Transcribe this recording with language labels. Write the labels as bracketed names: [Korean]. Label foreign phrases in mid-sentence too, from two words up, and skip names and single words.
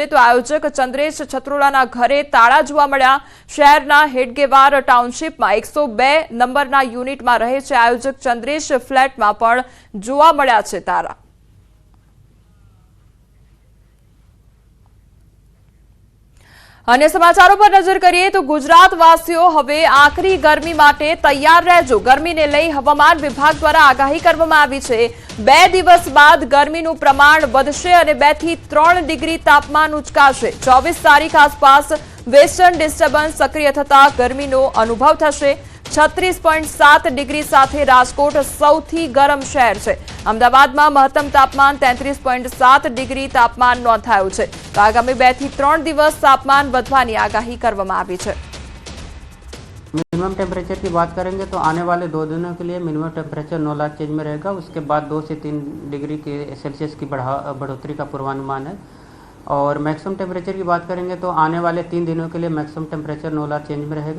[Gujarati] તો આયોજક ચંદ્રેશ છત્રોલાના ઘરે તાળા જોવા મળ્યા। શહેરના હેડગેવાર ટાઉનશીપમાં 102 નંબરના યુનિટમાં રહે છે આયોજક ચંદ્રેશ ફ્લેટમાં પણ જોવા મળ્યા છે તાળા। અન્ય સમાચારો પર નજર કરીએ તો ગુજરાતવાસીઓ હવે આકરી ગરમી માટે તૈયાર રહેજો। ગરમીને લઈ હવામાન વિભાગ દ્વારા આગાહી કરવામાં આવી છે। 2 દિવસ બાદ ગરમીનું પ્રમાણ વધશે અને 2 થી 3 ડિગ્રી તાપમાન ઉંચકાશે। 24 તારીખ આસપાસ વેસ્ટર્ન ડિસ્ટર્બન્સ સક્રિય થતા ગરમીનો અનુભવ થશે। 36.7 ડિગ્રી સાથે રાજકોટ સૌથી ગરમ શહેર છે। અમદાવાદમાં મહત્તમ તાપમાન 33.7 ડિગ્રી તાપમાન નોંધાયું છે। તો આગામી 2 થી 3 દિવસ તાપમાન વધવાની આગાહી કરવામાં આવી છે। [Hindi] मिनिमम टेम्परेचर की बात करेंगे तो आने वाले 2 दिनों के लिए मिनिमम टेम्परेचर 9 लाख चेंज में रहेगा। उसके बाद 2 से 3 डिग्री के सेल्सियस की बढ़ोतरी का पूर्वानुमान है। और मैक्सिमम टेम्परेचर की बात करेंगे तो आने वाले 3 दिनों के लिए मैक्सिमम टेम्परेचर 9 लाख चेंज में रहेगा।